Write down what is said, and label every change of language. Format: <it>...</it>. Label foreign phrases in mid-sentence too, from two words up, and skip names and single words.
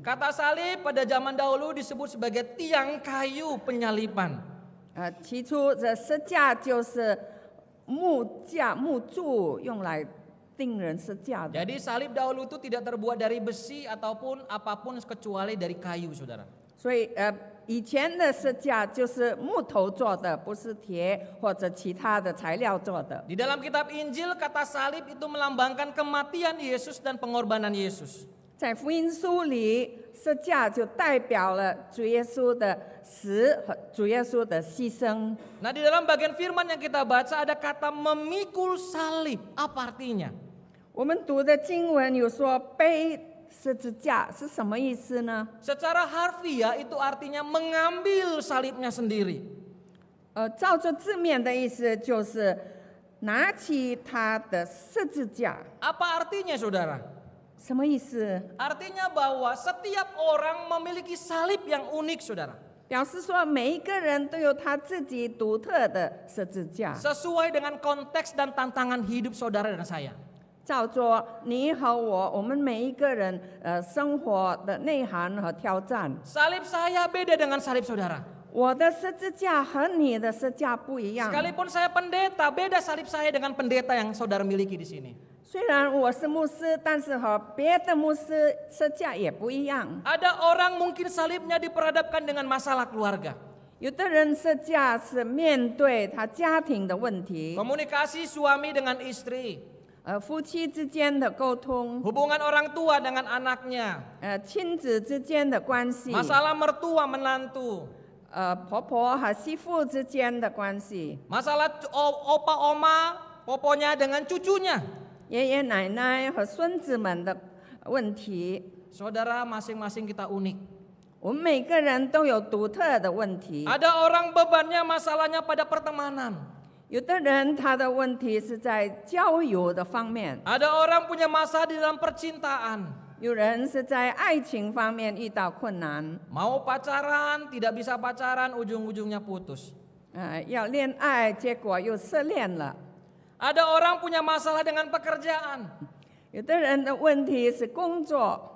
<id>Kata salib pada zaman dahulu disebut sebagai tiang kayu penyaliban.</id> <zh>起初这十架就是木架、木柱用来钉人十架的。</zh> <id>Jadi salib dahulu itu tidak terbuat dari besi ataupun apapun kecuali dari kayu, saudara.</id> <zh>所以以前的十架就是木头做的，不是铁或者其他的材料做的。</zh> <id>Di dalam kitab Injil, kata salib itu melambangkan kematian Yesus dan pengorbanan Yesus.</id> <zh>在福音书里，十架就代表了主耶稣的死和主耶稣的牺牲。</zh> <id>Nah, di dalam bagian firman yang kita baca ada kata memikul salib. Apa artinya?</id> <zh>我们读的经文有说背十字架是什么意思呢？</zh> <id>Secara harfiah itu artinya mengambil salibnya sendiri.</id> <zh>照着字面的意思就是拿起他的十字架。</zh> <id>Apa artinya, saudara?</id> <zh>什么意思？</zh> <id>Artinya bahwa setiap orang memiliki salib yang unik, saudara.</id> <zh>表示说每一个人都有他自己独特的十字架，</zh> <id>Sesuai dengan konteks dan tantangan hidup saudara dan saya.</id> <zh>照着你和我们每一个人生活的内涵和挑战。</zh> <id>Salib saya beda dengan salib saudara.</id> <zh>我的十字架和你的十字架不一样。</zh> <id>Sekalipun saya pendeta, beda salib saya dengan pendeta yang saudara miliki di sini.</id> <zh>虽然我是牧师，但是和别的牧师十字架也不一样。</zh> <id>Ada orang mungkin salibnya diperhadapkan dengan masalah keluarga.</id> <zh>有的人十字架是面对他家庭的问题，</zh> <id>Komunikasi suami dengan istri.</id> <zh>夫妻之间的沟通，</zh> <id>Hubungan orang tua dengan anaknya.</id> <zh>亲子之间的关系，</zh> <id>Masalah mertua menantu.</id> <zh>婆婆和媳妇之间的关系，</zh> <id>Masalah opa oma, poponya dengan cucunya.</id> <zh>爷爷奶奶和孙子们的问题。</zh> <id>Saudara, masing-masing kita unik.</id> <zh>我们每个人都有独特的问题。</zh> <id>Ada orang bebannya masalahnya pada pertemanan.</id> <zh>有的人他的问题是在交友的方面，</zh> <id>Ada orang punya masalah di dalam percintaan.</id> <zh>有人是在爱情方面遇到困难，</zh> <id>Mau pacaran, tidak bisa pacaran, ujung-ujungnya putus.</id> <zh>要恋爱，结果又失恋了。</zh> <id>Ada orang punya masalah dengan pekerjaan.</id> <zh>有的人的问题是工作，</zh>